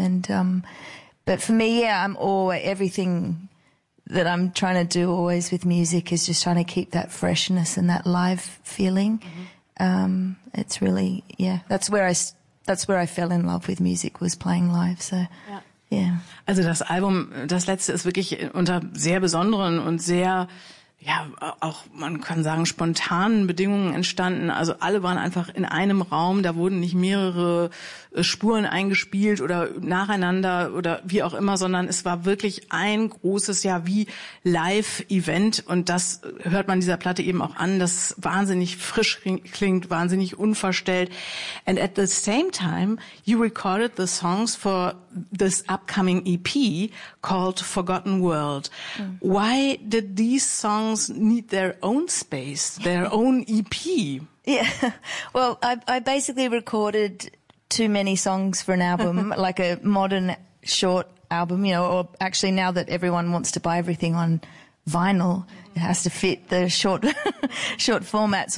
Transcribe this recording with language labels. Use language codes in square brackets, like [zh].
[en] And, but for me, yeah, I'm always, everything that I'm trying to do always with music is just trying to keep that freshness and that live feeling. Mm-hmm. It's really, yeah, that's where I fell in love with music, was playing live. So, yeah. Yeah. [de] Also das Album, das letzte, ist wirklich unter sehr besonderen und sehr, ja, auch man kann sagen, spontanen Bedingungen entstanden. Also alle waren einfach in einem Raum, da wurden nicht mehrere Spuren eingespielt oder nacheinander oder wie auch immer, sondern es war wirklich ein großes, ja, wie Live-Event. Und das hört man dieser Platte eben auch an, das wahnsinnig frisch klingt, wahnsinnig unverstellt. [en] And at the same time, you recorded the songs for this upcoming EP called Forgotten World. Why did these songs need their own space, their own EP? Yeah, well, I basically recorded too many songs for an album, like a modern short album, you know, or actually now that everyone wants to buy everything on vinyl, it has to fit the short short format.